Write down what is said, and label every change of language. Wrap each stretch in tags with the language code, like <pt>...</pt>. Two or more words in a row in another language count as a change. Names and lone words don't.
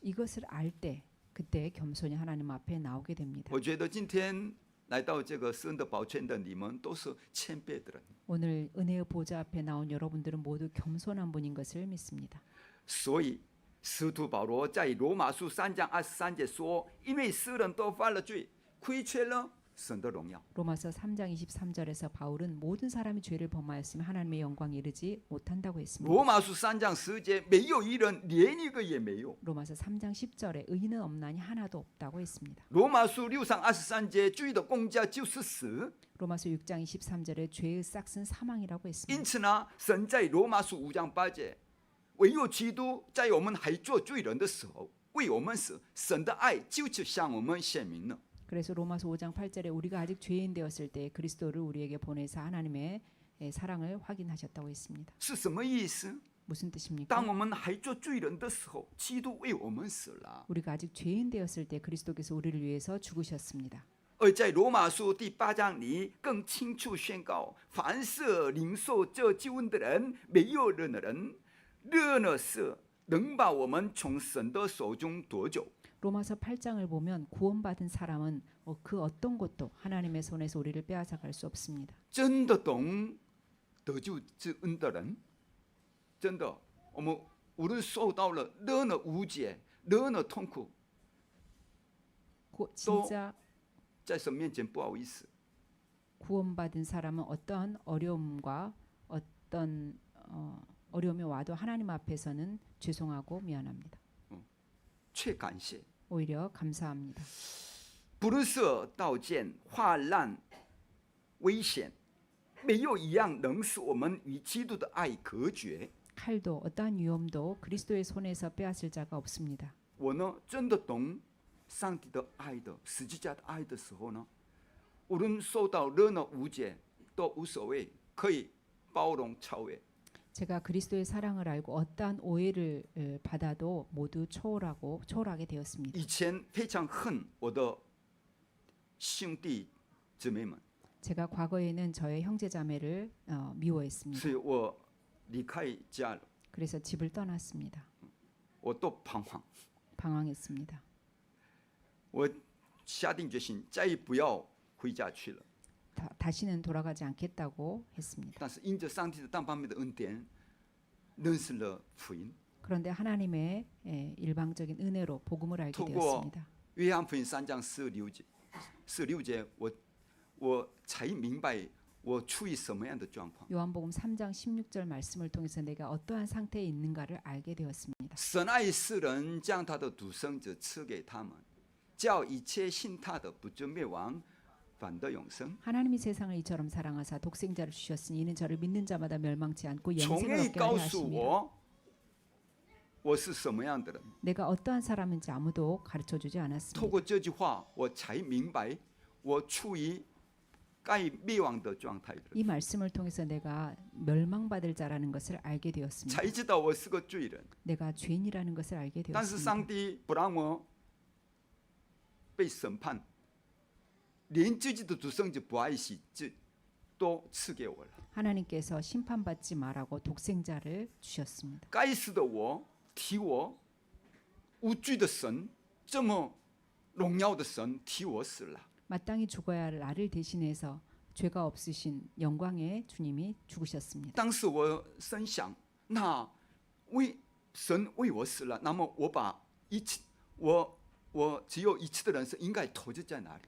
<ko>이것을 알 때 그때 겸손히 하나님 앞에 나오게 됩니다.</ko> <zh>我觉得今天来到这个施恩的宝泉的你们，都是谦卑的人。</zh> <ko>오늘 은혜의 보좌 앞에 나온 여러분들은 모두 겸손한 분인 것을 믿습니다.</ko> <zh>所以使徒保罗在罗马书3章23节说：“因为世人都犯了罪，亏缺了神的荣耀。”</zh> <ko>로마서 3장 23절에서 바울은 모든 사람이 죄를 범하였으며 하나님의 영광에 이르지 못한다고 했습니다.</ko> <zh>罗马书3章10节，没有一人，连一个也没有。</zh> <ko>로마서 3장 10절에 의인은 없나니 하나도 없다고 했습니다.</ko> <zh>罗马书6章23节，罪的工价就是死。</zh> <ko>로마서 6장 23절에 죄의 싹은 사망이라고</ko> <zh>因</zh> <ko>했습니다.</ko> <zh>此呢，神在罗马书5章8节，唯有基督在我们还做罪人的时候，为我们死，神的爱就是向我们显明了。</zh> <ko>그래서 로마서 5장 8절에 우리가 아직 죄인 되었을 때 그리스도를 우리에게 보내사 하나님의 사랑을 확인하셨다고 했습니다.</ko> <zh>是什么意思？</zh> <ko>무슨 뜻입니까?</ko> <zh>当我们还做罪人的时候，基督为我们死了。</zh> <ko>우리가 아직 죄인 되었을 때 그리스도께서 우리를 위해서 죽으셨습니다.</ko> <zh>而在罗马书第8章里更清楚宣告：凡是领受这救恩的人，没有任何人，任何事能把我们从神的手中夺走。</zh> <ko>로마서 8장을 보면 구원받은 사람은 그 어떤 것도 하나님의 손에서 우리를 빼앗아갈 수 없습니다.</ko> <zh>真的懂得救之恩的人，真的，我们无论受到了任何无解、任何痛苦，</zh> <ko>진짜</ko> <zh>在神面前不好意思。</zh> <ko>구원받은 사람은 어떤 어려움과 어떤 어려움이 와도 하나님 앞에서는 죄송하고 미안합니다.</ko> <zh>却感谢，</zh> <ko>오히려 감사합니다.</ko> <zh>不论是刀剑、患难、危险，没有一样能使我们与基督的爱隔绝。</zh> <ko>칼도 어떠한 위험도 그리스도의 손에서 빼앗을 자가 없습니다.</ko> <zh>我呢，真的懂上帝的爱的十字架的爱的时候呢，无论受到任何误解都无所谓，可以包容超越。</zh> <ko>제가 그리스도의 사랑을 알고 어떠한 오해를 받아도 모두 초월하게 되었습니다.</ko> <zh>以前非常恨我的兄弟姊妹们，</zh> <ko>제가 과거에는 저의 형제자매를 미워했습니다.</ko> <zh>所以我离开家了，</zh> <ko>그래서 집을 떠났습니다.</ko> <zh>我都彷徨。</zh> <ko>방황했습니다.</ko> <zh>我下定决心再也不要回家去了。</zh> <ko>다시는 돌아가지 않겠다고 했습니다.</ko> <zh>但是因着上帝的单方面的恩典，认识了福音。</zh> <ko>그런데 하나님의 일방적인 은혜로 복음을 알게</ko> <zh>透过</zh> <ko>되었습니다.</ko> <zh>约翰福音3章16节，我才明白我处于什么样的状况。</zh> <ko>요한복음 3장 16절 말씀을 통해서 내가 어떠한 상태에 있는가를 알게 되었습니다.</ko> <zh>神爱世人，将他的独生子赐给他们，叫一切信他的不至灭亡，反得永生。</zh> <ko>하나님이 세상을 이처럼 사랑하사 독생자를 주셨으니 이는 저를 믿는 자마다 멸망치 않고</ko> <zh>从</zh> <ko>영생을</ko> <zh>未</zh> <ko>얻게</ko> <zh>告</zh> <ko>하려</ko> <zh>诉</zh> <ko>하심이라.</ko> <zh>我是什么样的人。</zh> <ko>내가 어떠한 사람인지 아무도 가르쳐주지</ko> <zh>透</zh> <ko>않았습니다.</ko> <zh>过这句话，我才明白我处于该灭亡的状态的人，</zh> <ko>이 말씀을 통해서 내가 멸망받을 자라는 것을 알게 되었습니다.</ko> <zh>才知道我是个罪人。</zh> <ko>내가 죄인이라는 것을 알게</ko> <zh>但是</zh> <ko>되었습니다.</ko> <zh>上帝不让我被审判，连自己的独生子不爱惜，这都赐给我了。</zh> <ko>하나님께서 심판받지 말라고 독생자를 주셨습니다.</ko> <zh>该死的我，替我无罪的神，这么荣耀的神替我死了。</zh> <ko>마땅히 죽어야 할 나를 대신해서 죄가 없으신 영광의 주님이 죽으셨습니다.</ko> <zh>当时我深想，那神为我死了，那么我只有一次的人生应该投资在哪里？</zh>